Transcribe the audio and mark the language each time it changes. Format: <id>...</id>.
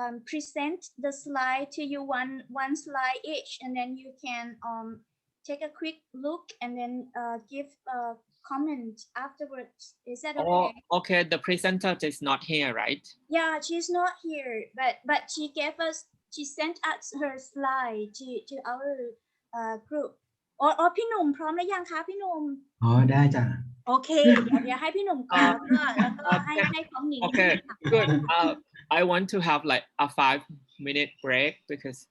<en>present the slide to you one slide each, and then you can take a quick look and then give a comment afterwards. Is that okay? Oh, okay. The presenter is not here, right? Yeah, she's not here, but she sent us her slide to our group.</en> <th>อ๋อพี่หนุ่มพร้อมหรือยังคะพี่หนุ่ม ได้จ้ะ โอเคเดี๋ยวให้พี่หนุ่มก่อนแล้วก็ให้ของหนิง</th> <en>Okay, good. I want to have like a 5-minute break because</en>